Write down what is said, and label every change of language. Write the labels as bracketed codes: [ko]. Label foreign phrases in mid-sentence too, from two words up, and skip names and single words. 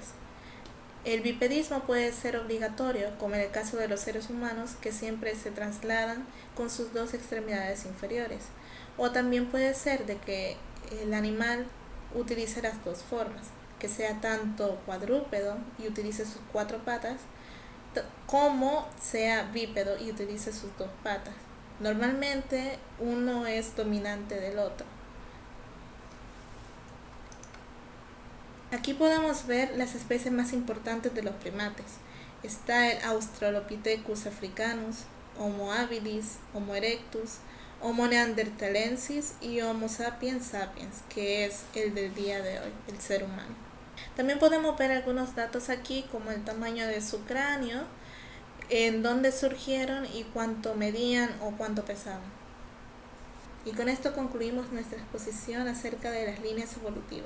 [es] El bipedismo puede ser obligatorio, como en el caso de los seres humanos, que siempre se trasladan con sus dos extremidades inferiores, o también puede ser de que el animal utilice las dos formas, que sea tanto cuadrúpedo y utilice sus 4 patas, como sea bípedo y utilice sus 2 patas. Normalmente uno es dominante del otro. Aquí podemos ver las especies más importantes de los primates. Está el Australopithecus africanus, Homo habilis, Homo erectus, Homo neanderthalensis y Homo sapiens sapiens, que es el del día de hoy, el ser humano. También podemos ver algunos datos aquí, como el tamaño de su cráneo, en dónde surgieron y cuánto medían o cuánto pesaban. Y con esto concluimos nuestra exposición acerca de las líneas evolutivas.